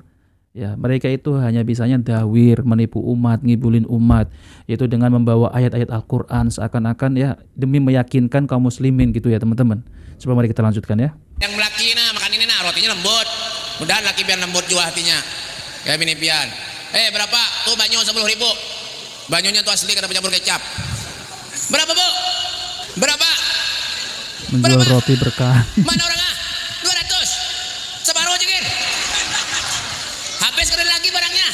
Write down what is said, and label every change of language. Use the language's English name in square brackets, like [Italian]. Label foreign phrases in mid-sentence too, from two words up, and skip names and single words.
[Indonesian] Ya, mereka itu hanya bisanya dawir, menipu umat, ngibulin umat, yaitu dengan membawa ayat-ayat Al-Quran seakan-akan ya demi meyakinkan kaum muslimin gitu ya teman-teman. Coba mari kita lanjutkan ya. [Banjar] Yang laki nah makan ini nah rotinya lembut, mudahan laki biar lembut juga hatinya kayak bini pian. Berapa tuh banyu 10.000, banyunya tuh asli kada pencampur kecap. [Indonesian] Berapa bu? Berapa? Menjual roti berkah. [Banjar] Mana orang ah? 200 separuh aja gin. [Indonesian] Habis keren lagi barangnya.